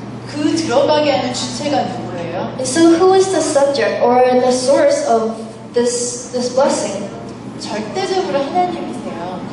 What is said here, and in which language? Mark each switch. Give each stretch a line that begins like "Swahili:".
Korean: 그 들어가게 하는 주체가 누구예요?
English: And so who is the subject or the source of this blessing?
Korean: 절대적으로 하나님이세요.